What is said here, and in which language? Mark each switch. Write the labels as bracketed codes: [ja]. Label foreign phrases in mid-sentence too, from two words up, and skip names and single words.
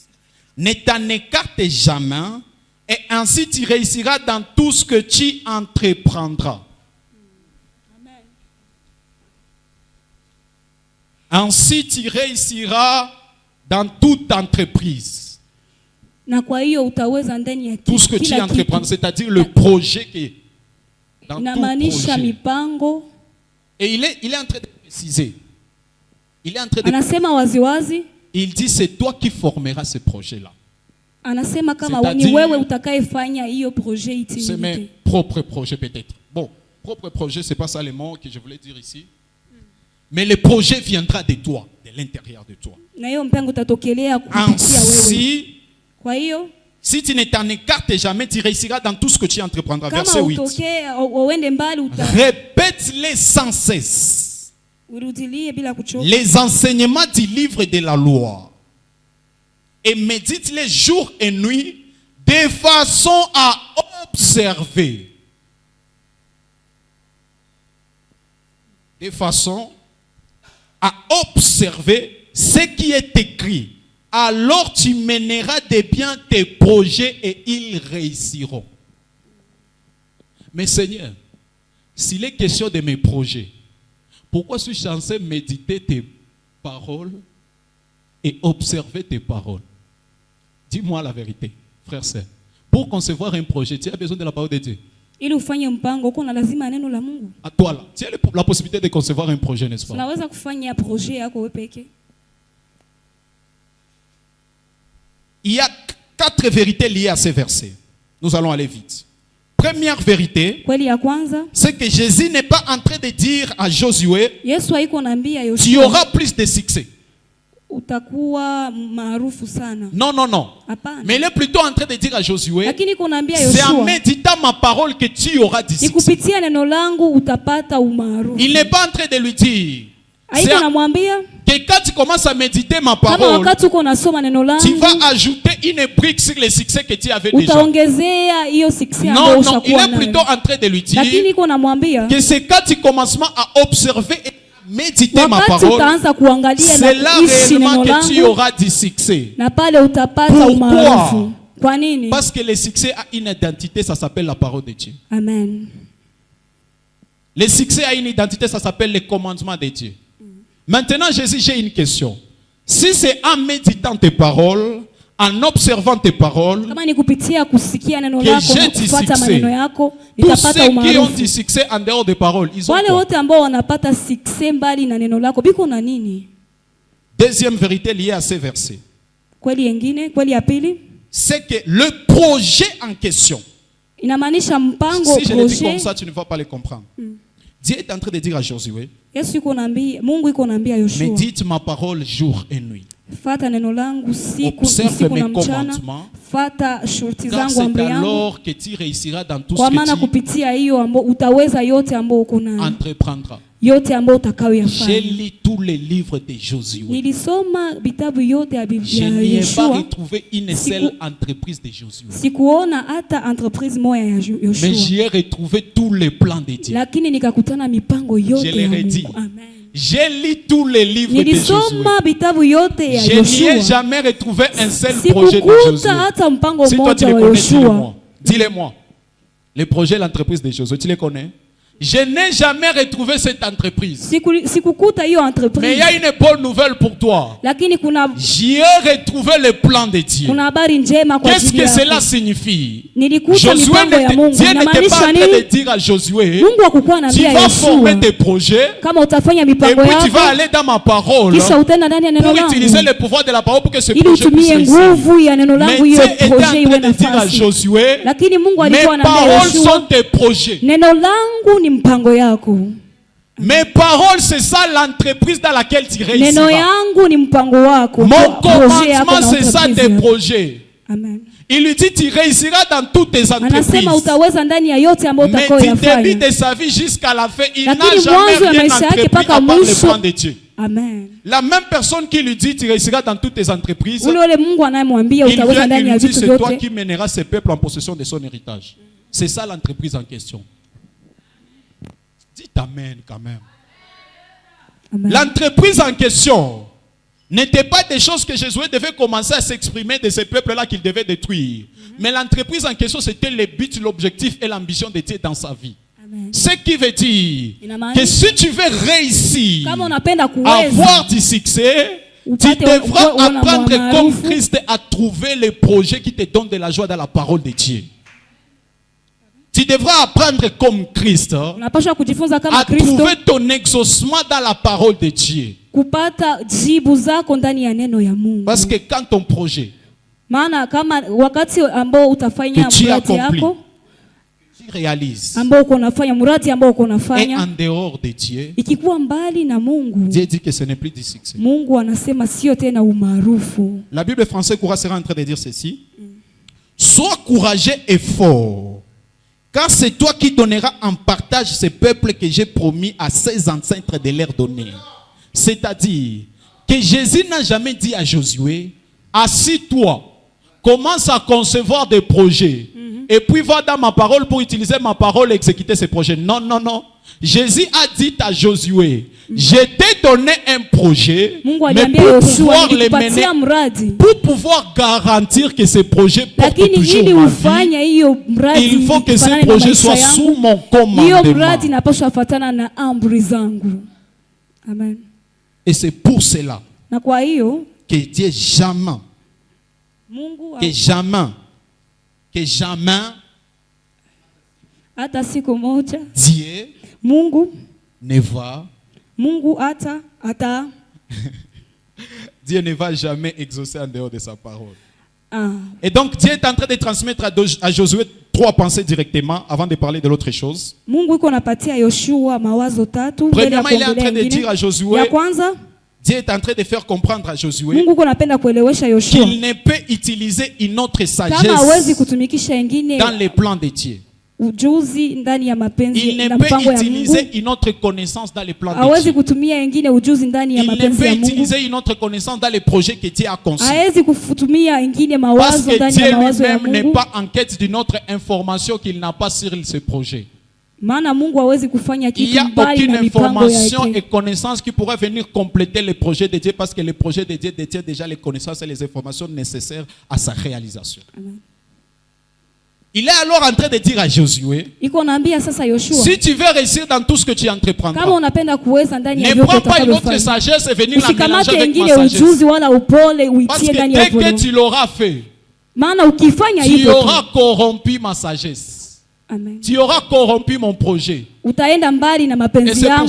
[fr] Ne t'en écarte jamais, et ainsi tu réussiras dans tout ce que tu entreprendras. Amen. Ainsi tu réussiras dans toute entreprise. [sw] Na kwa hiyo utaweza ndani ya [fr] Tout ce que tu [sw] kila [fr] entreprends, [sw] kitu. [fr] c'est-à-dire le projet qui est dans tout [sw] Inamaanisha [fr] projet. [sw] mipango. [fr] Et il est en train de préciser. Il est en train de [sw] Anasema waziwazi, [fr] Il dit c'est toi qui formeras ce projet-là. [sw] anasema kama [fr] C'est-à-dire- [sw] ni wewe utakayefanya hiyo projet [fr] C'est mes [sw] itimike. [fr] propres projets peut-être. Bon, propre projet, c'est pas ça le mot que je voulais dire ici. Mais le projet viendra de toi, de l'intérieur de toi. [sw] Na hiyo mpango utatokelea kupitia wewe. [fr] Ainsi, [sw] Kwa hiyo [fr] si tu ne t'en écartes jamais, tu réussiras dans tout ce que tu entreprendras. Verset [sw] kama [fr] 8. [sw] utokee uende mbali [fr] Répète-les sans cesse. [sw] urudilie bila kuchoka. [fr] Les enseignements du livre de la loi. Et médite-les jour et nuit de façon à observer. De façon à observer ce qui est écrit. Alors tu mèneras de bien tes projets et ils réussiront. Mais Seigneur, s'il est question de mes projets, pourquoi suis-je censé méditer tes paroles et observer tes paroles? Dis-moi la vérité, frère, sœur. Pour concevoir un projet, tu as besoin de la parole de Dieu. [sw] Ili ufanye mpango uko na lazima neno la Mungu. [fr] À toi là, tu as la possibilité de concevoir un projet, n'est-ce pas? [sw] Unaweza kufanya projet yako wewe peke. [fr] Il y a 4 vérités liées à ces versets. Nous allons aller vite. Première vérité, Kweli ya kwanza, c'est que Jésus n'est pas en train de dire à Josué, [sw] Yesu haiko naambia [fr] tu [sw] Yoshua [fr] auras plus de succès. [sw] utakuwa maarufu sana. [fr] Non, non, non. [sw] Hapana. [fr] Mais il est plutôt en train de dire à Josué, [sw] Lakini iko naambia [fr] c'est en [sw] Yoshua [fr] méditant ma parole que tu auras du [sw] ni [fr] succès. [sw] kupitia neno langu utapata umaarufu. [fr] Il n'est pas en train de lui dire [sw] Haiko namwambia [fr] que quand tu commences à méditer ma [sw] kama [fr] parole, [sw] wakati uko nasoma neno [fr] tu [sw] langu [fr] vas ajouter une brique sur le succès que tu avais déjà. [sw] utaongezea hiyo success ambayo [fr] Non, non, il [sw] ushakuwa [fr] est plutôt [sw] nayo. [fr] en train de lui [sw] Lakini [fr] dire [sw] iko namwambia [fr] que c'est quand tu commences à observer et méditer ma [sw] wakati [fr] parole, [sw] utaanza kuangalia [fr] c'est [sw] na [fr] là [sw] kuishi [fr] réellement [sw] neno [fr] que tu [sw] langu [fr] auras du succès. [sw] na pale utapata [fr] Pourquoi? [sw] umaarufu. Kwa nini? [fr] Parce que le succès a une identité, ça s'appelle la parole de Dieu. Amen. Le succès a une identité, ça s'appelle le commandement de Dieu. Maintenant, Jésus, j'ai une question. Si c'est en méditant tes paroles, en observant tes paroles, [sw] kama ni kupitia kusikia neno [fr] que [sw] lako [fr] j'ai [sw] na [fr] du [sw] kufuata [fr] succès. [sw] maneno yako, [fr] tous [sw] nitapata [fr] ceux qui ont [sw] umaarufu. [fr] du succès en dehors des paroles, ils ont [sw] Wale [fr] quoi? [sw] wote ambao wanapata success mbali na neno lako biko na nini? [fr] Deuxième vérité liée à ces versets, [sw] Kweli yengine, kweli ya pili, [fr] c'est que le projet en question, [sw] inamaanisha mpango, [fr] si je le dis comme projet. ça, tu ne vas pas le comprendre. Dieu est en train de dire à Josué, [sw] Yesu yuko naambia, Mungu yuko naambia Yoshua, [fr] médite ma parole jour et nuit. [sw] fata neno langu [fr] Observe [sw] usiku [fr] mes [sw] na mchana, [fr] commandements, [sw] fata shurti [fr] car [sw] zangu, amri [fr] c'est [sw] yangu, [fr] alors que tu réussiras dans tout [sw] kwa [fr] ce [sw] maana [fr] que tu [sw] kupitia hiyo ambao utaweza yote ambao uko nayo, [fr] entreprendras. [sw] yote ambao [fr] J'ai [sw] utakayoyafanya. [fr] lu tous les livres de Josué. [sw] Nilisoma vitabu yote ya [fr] Je [sw] Biblia [fr] n'y [sw] ya [fr] ai pas [sw] Yoshua, [fr] retrouvé une seule entreprise de Josué. [sw] sikuona hata entreprise moja ya [fr] Mais [sw] Yoshua, [fr] j'y ai retrouvé tous les plans de Dieu. [sw] lakini nikakutana mipango yote [fr] Je [sw] ya [fr] l'ai redit. [sw] Mungu. Amen. [fr] J'ai lu tous les livres de Josué. [sw] Nilisoma vitabu yote ya [fr] Je n'y ai [sw] Yoshua, [fr] jamais retrouvé un seul projet de [sw] sikukuta [fr] Josué. [sw] hata mpango [fr] Si toi tu [sw] mmoja [fr] les [sw] wa [fr] connais, dis-le-moi. [sw] Yoshua. [fr] Dis-le-moi. Les projets de l'entreprise de Josué, tu les connais? Je n'ai jamais retrouvé cette entreprise. [sw] Sikukuta hiyo [fr] Mais il y [sw] entreprise, [fr] a une bonne nouvelle pour toi. [sw] lakini [fr] J'y ai retrouvé le plan de Dieu. [sw] kuna habari njema kwa [fr] Qu'est-ce [sw] ajili [fr] que cela [sw] yako. [fr] signifie? [sw] Nilikuta [fr] Josué [sw] mipango ya Mungu. [fr] Dieu n'était pas [sw] Inamaanisha [fr] en train de [sw] nini? [fr] dire à Josué, [sw] Mungu hakukuwa [fr] tu [sw] anaambia [fr] vas former [sw] Yoshua, [fr] tes projets [sw] kama utafanya [fr] et [sw] mipango [fr] puis tu vas [sw] yako [fr] aller dans ma parole [sw] kisha utaenda ndani ya neno [fr] pour utiliser [sw] langu [fr] le pouvoir de la parole pour que ce [sw] ili [fr] projet puisse [sw] utumie [fr] réussir. [sw] nguvu ya neno [fr] Mais [sw] langu [fr] Dieu [sw] hiyo [fr] était en [sw] projet [fr] train [sw] iwe [fr] de dire à [sw] nafasi. [fr] Josué, [sw] Lakini Mungu [fr] mes [sw] alikuwa anaambia [fr] paroles sont [sw] Yoshua, [fr] tes projets. [sw] neno langu ni mpango yako, [fr] Mes paroles, c'est ça l'entreprise dans laquelle tu [sw] neno [fr] réussiras. [sw] yangu ni mpango wako, [fr] Mon [sw] projet yako [fr] commandement, [sw] na [fr] c'est ça [sw] entreprise [fr] tes [sw] yako. [fr] projets. Amen. Il lui dit, tu réussiras dans toutes tes entreprises. [sw] Anasema utaweza ndani ya yote ambayo [fr] Mais du [sw] utakayoyafanya. [fr] début de sa vie jusqu'à la fin, il n'a [sw] Lakini [fr] jamais [sw] mwanzo ya [fr] rien [sw] maisha yake [fr] entrepris à [sw] mpaka [fr] part le [sw] mwisho. [fr] plan de Dieu. Amen. La même personne qui lui dit, tu réussiras dans toutes tes entreprises, [sw] Ule Mungu anayemwambia [fr] il [sw] utaweza [fr] vient et [sw] ndani [fr] lui [sw] ya [fr] dit, [sw] vitu [fr] c'est toi [sw] vyote, [fr] qui mèneras ce peuple en possession de son héritage. C'est ça l'entreprise en question. Dites Amen quand même. Amen. L'entreprise en question n'était pas des choses que Josué devait commencer à s'exprimer de ce peuple-là qu'il devait détruire. Mais l'entreprise en question, c'était le but, l'objectif et l'ambition de Dieu dans sa vie. Amen. Ce qui veut dire [sw] Inamaanisha, [fr] que si tu veux réussir [sw] kama unapenda [fr] à [sw] kuweza [fr] avoir du succès, tu [sw] upate [fr] devras [sw] uona [fr] apprendre comme [sw] maarufu, [fr] Christ à trouver les projets qui te donnent de la joie dans la parole de Dieu. Tu devras apprendre comme Christ [sw] unapaswa kujifunza kama [fr] à [sw] Kristo, [fr] trouver ton exaucement dans la parole de Dieu. [sw] kupata jibu zako ndani ya neno ya Mungu. [fr] Parce que quand ton projet, [sw] Maana kama wakati ambao utafanya [fr] Que tu [sw] mradi [fr] accomplis. [sw] yako [fr] tu réalises, [sw] ambao uko unafanya mradi ambao uko [fr] est en [sw] unafanya [fr] dehors de Dieu, [sw] ikikuwa mbali na Mungu, [fr] Dieu dit que ce n'est plus du succès. [sw] Mungu anasema sio tena umaarufu. [fr] La Bible française courage sera en train de dire ceci. Sois courageux et fort, car c'est toi qui donneras en partage ce peuple que j'ai promis à ses ancêtres de leur donner. C'est-à-dire que Jésus n'a jamais dit à Josué, assis-toi, commence à concevoir des projets, et puis va dans ma parole pour utiliser ma parole et exécuter ces projets. Non, non, non. Jésus a dit à Josué, je t'ai donné un projet, [sw] Mungu [fr] mais [sw] aliambia [fr] pour [sw] Yoshua, [fr] pouvoir les mener, [sw] nilikupatia mradi, [fr] pour pouvoir garantir que ces projets portent [sw] lakini [fr] toujours [sw] ili [fr] ma vie, [sw] ufanye hiyo mradi [fr] il faut que ces [sw] ifanane na [fr] projets [sw] maisha [fr] soient [sw] yangu, [fr] sous mon [sw] hiyo mradi [fr] commandement. [sw] inapaswa fatana na amri zangu. [fr] Amen. Et c'est pour cela [sw] Na kwa hiyo [fr] que Dieu jamais, [sw] Mungu [fr] que jamais [sw] hata siku moja [fr] Dieu [sw] Mungu [fr] Dieu ne va jamais exaucer en dehors de sa parole. ah, Et donc Dieu est en train de transmettre à Josué trois pensées directement avant de parler de l'autre chose. [sw] Mungu iko napatia Yoshua mawazo tatu mbele ya [fr] Premièrement, il est en train [sw] kuongelea [fr] de dire [sw] ingine. [fr] à Josué, [sw] Ya kwanza [fr] Dieu est en train de faire comprendre à Josué [sw] Mungu iko napenda kuelewesha Yoshua [fr] qu'il ne peut utiliser une autre [sw] kama hawezi [fr] sagesse [sw] kutumikisha ingine [fr] dans les plans de Dieu. [sw] ujuzi ndani ya mapenzi [fr] Il ne [sw] na [fr] peut [sw] mpango ya [fr] utiliser [sw] Mungu, [fr] une autre connaissance dans les plans de [sw] hawezi [fr] Dieu. [sw] kutumia ingine ujuzi ndani ya [fr] Il ne [sw] mapenzi [fr] peut [sw] ya Mungu, [fr] utiliser une autre connaissance dans les projets que Dieu a conçus. [sw] hawezi kutumia ingine [fr] Parce [sw] mawazo [fr] que [sw] ndani ya [fr] Dieu [sw] mawazo ya [fr] lui-même n'est [sw] Mungu, [fr] pas en quête d'une autre information qu'il n'a pas sur ce projet. [sw] maana Mungu hawezi kufanya [fr] Il n'y [sw] kitu [fr] a [sw] mbali [fr] aucune [sw] na mipango [fr] information et yake. connaissance qui pourrait venir compléter les projets de Dieu parce que les projets de Dieu détiennent déjà les connaissances et les informations nécessaires à sa réalisation. Amen. Il est alors en train de dire à Josué, [sw] iko naambia sasa Yoshua, [fr] si tu veux réussir dans tout ce que tu entreprendras, [sw] kama unapenda kuweza ndani ya [fr] ne [sw] vyote [fr] prends pas une autre [sw] utakavyofanya, [fr] sagesse et venir la mélanger [sw] usikamate [fr] avec ma [sw] ingine [fr] sagesse. [sw] ujuzi wala upole [fr] Parce [sw] uitie [fr] que [sw] ndani ya [fr] dès que [sw] upole, [fr] tu l'auras fait, [sw] maana ukifanya [fr] tu [sw] hivyo tu, [fr] auras corrompu ma sagesse. [sw] amen, [fr] Tu auras corrompu mon projet. [sw] utaenda mbali na [fr] Et [sw] mapenzi [fr] c'est pour [sw] yangu,